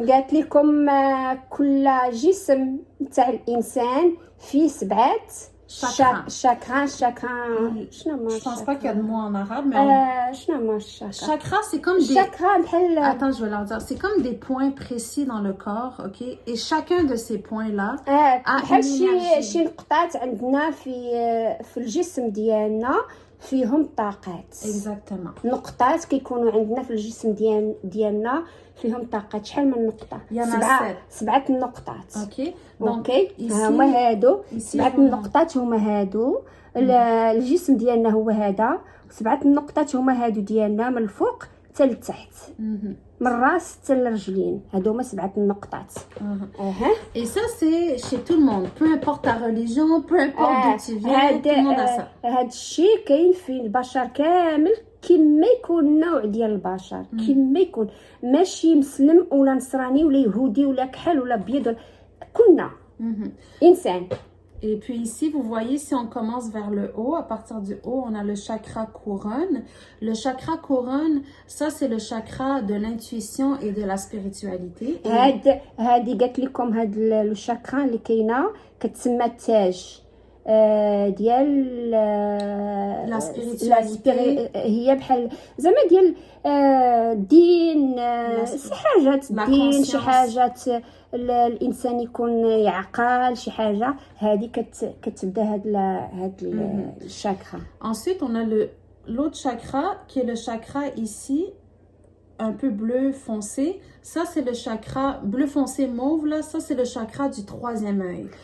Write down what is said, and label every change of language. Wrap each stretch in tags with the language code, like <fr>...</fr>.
<ar>قالت لكم كل جسم تاع الانسان فيه 7 chakras. شنو هما؟</ar> <fr>Je pense pas qu'il y a de mots en arabe, mais</fr> <ar>شنو هما الشاكرا؟</ar> <fr>chakra, c'est comme des</fr> <ar>بحال.</ar> <fr>Attends, je vais leur dire. C'est comme des points précis dans le corps, ok? Et chacun de ces points-là a</fr> <ar>بحال</ar> <fr>une énergie.</fr> <ar>شي نقطات عندنا في الجسم ديالنا فيهم طاقات.</ar> <fr>Exactement.</fr> <ar>نقطات كيكونوا عندنا في الجسم ديالنا فيهم طاقات. شحال من نقطه؟ 7 نقطات. اوكي. هما هادو 7 النقطات. هما هادو الجسم ديالنا هو هذا. 7 النقطات هما هادو ديالنا من الفوق حتى لتحت، من الراس حتى للرجلين. هادو هما 7 النقطات.</ar> <fr>Et ça c'est chez tout le monde, peu importe ta religion, peu importe d'où tu viens, tout le monde a ça.</fr> <ar>هاد الشيء كاين في البشر كامل، كما يكون النوع ديال البشر، كما يكون، ماشي مسلم ولا نصراني ولا يهودي ولا كحل ولا ابيض، كلنا انسان.</ar> <fr>Et puis ici, vous voyez, si on commence vers le haut, à partir du haut, on a le chakra couronne. Le chakra couronne, ça c'est le chakra de l'intuition et de la spiritualité.</fr> <ar>هادي قالت لكم هاد الشاكرا اللي كاينه كتسمى التاج ديال هي بحال زعما ديال الدين، شي حاجات الدين، شي حاجات الانسان يكون يعقل، شي حاجه هذه كتبدا هاد الشاكرا.</ar> <fr>Ensuite on a l'autre chakra qui est le chakra ici un peu bleu foncé. Ça c'est le chakra bleu foncé mauve là, ça c'est le chakra du troisième œil.</fr>